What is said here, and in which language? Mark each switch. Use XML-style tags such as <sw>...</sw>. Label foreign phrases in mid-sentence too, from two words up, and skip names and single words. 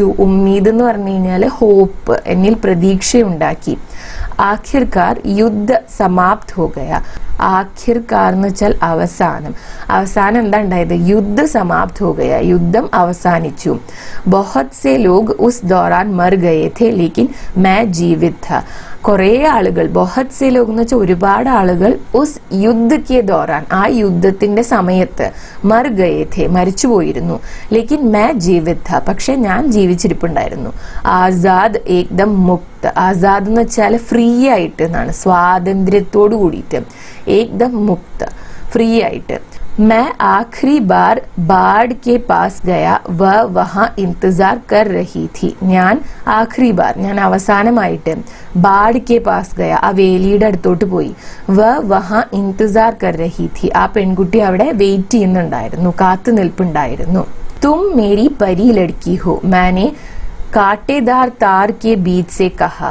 <ml>ഉമ്മീദ് എന്ന് പറഞ്ഞു കഴിഞ്ഞാല് ഹോപ്പ്, എന്നിൽ പ്രതീക്ഷയുണ്ടാക്കി.</ml> <hi>आख़िरकार युद्ध समाप्त हो गया.</hi> <ml>ആഖിർക്കാർ എന്ന് വെച്ചാൽ അവസാനം എന്താ ഉണ്ടായത്?</ml> <hi>युद्ध समाप्त हो गया,</hi> <ml>യുദ്ധം അവസാനിച്ചു.</ml> <hi>बहुत से लोग उस दौरान मर गए थे लेकिन मैं जीवित था.</hi> <ml>കുറേ ആളുകൾ,</ml> <hi>बहुत से लोग</hi> <ml>എന്ന് വെച്ചാൽ ഒരുപാട് ആളുകൾ,</ml> <hi>उस युद्ध के दौरान</hi> <ml>ആ യുദ്ധത്തിന്റെ സമയത്ത്</ml> <hi>मर गए थे</hi> <ml>മരിച്ചു പോയിരുന്നു.</ml> <hi>लेकिन मैं जीवित था</hi> <ml>പക്ഷെ ഞാൻ ജീവിച്ചിരിപ്പുണ്ടായിരുന്നു. ആസാദ്</ml> <hi>एकदम मुक्त,</hi> <ml>ആസാദ് എന്ന് വെച്ചാൽ ഫ്രീ ആയിട്ട് എന്നാണ്, സ്വാതന്ത്ര്യത്തോട് കൂടിയിട്ട്.</ml> <hi>एकदम मुक्त</hi> <ml>ഫ്രീ ആയിട്ട്.</ml> <hi>मैं आखिरी बार बाढ़ के पास गया, वह वहां इंतजार कर रही थी.</hi> <ml>ഞാൻ</ml> <hi>आख़िरी बार</hi> <ml>ഞാൻ അവസാനമായിട്ട്</ml> <hi>बाड़ के पास गया</hi> <ml>ആ വേലിയുടെ അടുത്തോട്ട് പോയി.</ml> <hi>वह वहाँ इंतज़ार कर रही थी</hi> <ml>ആ പെൺകുട്ടി അവിടെ വെയിറ്റ് ചെയ്യുന്നുണ്ടായിരുന്നു, കാത്തു നിൽപ്പുണ്ടായിരുന്നു.</ml> <hi>तुम मेरी परी लड़की हो, मैंने कांटेदार तार के बीच से कहा.</hi>